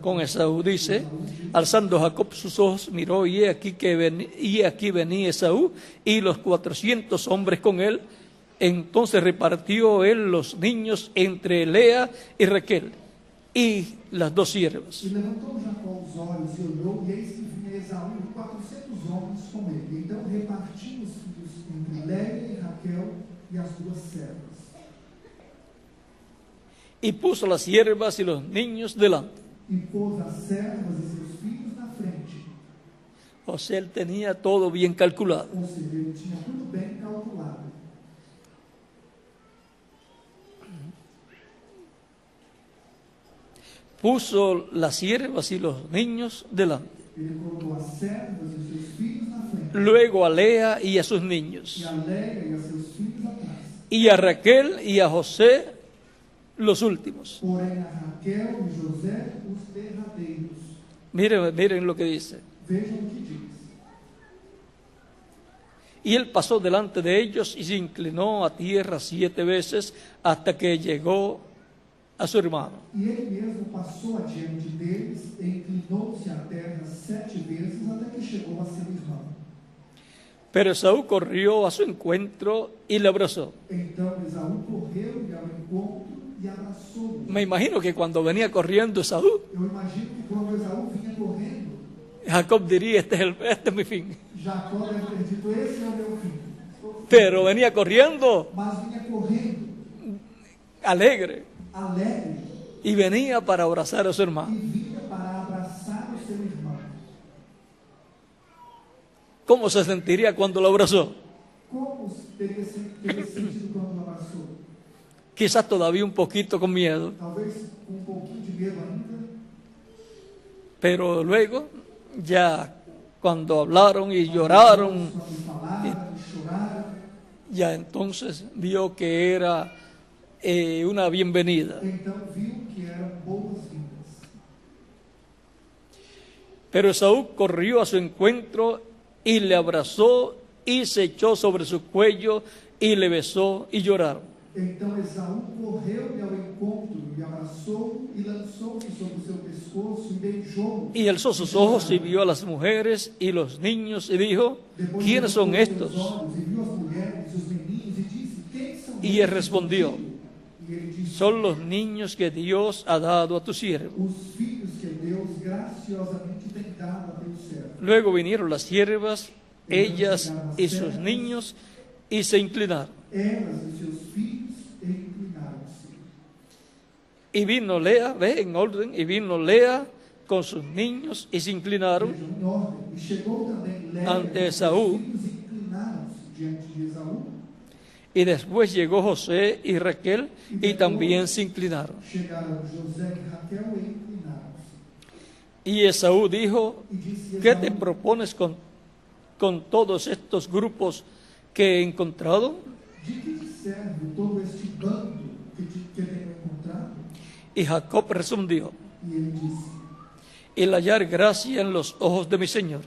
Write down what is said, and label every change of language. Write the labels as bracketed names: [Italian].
[Spanish] con Esaú. Dice, alzando Jacob sus ojos, miró y he aquí venía Esaú y los 400 hombres con él. Entonces repartió él los niños entre Lea y Raquel y las dos siervas. [Portuguese] E levantou Jacó os olhos e olhou, e eis que vinha Esaú e 400 homens com ele. Então repartiu os filhos entre Léia e Raquel e as duas servas. [Spanish] Y puso las siervas y los niños delante. [Portuguese] E pôs as servas e seus filhos na frente. [Spanish] O sea, él tenía todo bien calculado. [Portuguese] Ou seja, ele tinha tudo bem calculado. [Spanish] Puso las siervas y los niños delante. [Portuguese] Ele colocou as servas e seus filhos na frente. [Spanish] Luego a Lea y a sus niños. [Portuguese] E a Léia e a seus filhos atrás. [Spanish] Y a Raquel y a José los últimos. [Portuguese] Porém a Raquel e José os derradeiros. [Spanish] Miren lo que dice. [Portuguese] Vejam o que diz. [Spanish] Y él pasó delante de ellos y se inclinó a tierra 7 veces hasta que llegó a su hermano. [Portuguese] E ele mesmo passou adiante deles e inclinou-se à terra 7 vezes até que chegou a seu irmão. [Spanish] Pero Esaú corrió a su encuentro y le abrazó. [Portuguese] Então Esaú correu-lhe ao encontro e abraçou-o. [Spanish] Me imagino que cuando venía corriendo Esaú, [Portuguese] Eu imagino que quando Esaú vinha correndo, [Spanish] Jacob diría, este es mi fin. [Portuguese] Jacó deve ter dito, esse é o meu fim. [Spanish] Pero venía corriendo [Portuguese] Mas vinha correndo, [Spanish] alegre [Portuguese] alegre, [Spanish] y venía para abrazar a su [Portuguese] e [Spanish] hermano. [Portuguese] vinha para abraçar o seu irmão. [Spanish] ¿Cómo se sentiría cuando lo abrazó? [Portuguese] Como teria sentido quando o abraçou? [Spanish] Quizás todavía un poquito con miedo, [Portuguese] Talvez com um pouquinho de medo ainda, [Spanish] pero luego ya cuando hablaron y lloraron, [Portuguese] quando falaram, choraram. [Spanish] ya entonces vio que era una bienvenida. [Portuguese] Então viu que eram boas-vindas. [Spanish] Pero Esaú corrió a su encuentro y le abrazó y se echó sobre su cuello y le besó y lloraron. [Portuguese] Então Esaú correu-lhe ao encontro e abraçou e lançou-se sobre o seu pescoço e beijou-o. [Spanish] Y alzó sus ojos y vio a las mujeres y los niños y dijo, [Portuguese] Depois [Spanish] ¿quiénes son [Portuguese] levantou [Spanish] estos? [Portuguese] os olhos e viu as mulheres e os meninos e disse, quem são [Spanish] Y él [Portuguese] estes [Spanish] respondió, [Portuguese] contigo? E ele disse, [Spanish] son los niños que Dios ha dado a tu siervo. [Portuguese] os filhos que Deus graciosamente tem dado a teu servo. [Spanish] Luego vinieron las siervas, ellas y sus niños, y se inclinaron. [Portuguese] Elas e seus filhos inclinaram-se. [Spanish] Y vino Lea, ve en orden, y vino Lea con sus niños y se inclinaron [Portuguese] Vejam em ordem. E chegou também Léia [Spanish] ante [Portuguese] e [Spanish] Esaú. [Portuguese] seus filhos inclinaram-se diante de Esaú. [Spanish] Y después llegó José y Raquel y también se inclinaron. [Portuguese] Chegaram José e Raquel e inclinaram-se. [Spanish] Y Esaú dijo, [Portuguese] E disse [Spanish] ¿qué [Portuguese] Esaú, [Spanish] te propones con todos estos grupos que he encontrado? [Portuguese] de que te serve todo este bando que tenho encontrado? [Spanish] Y Jacob respondió, [Portuguese] E ele disse, [Spanish] el hallar gracia en los ojos de mi Señor.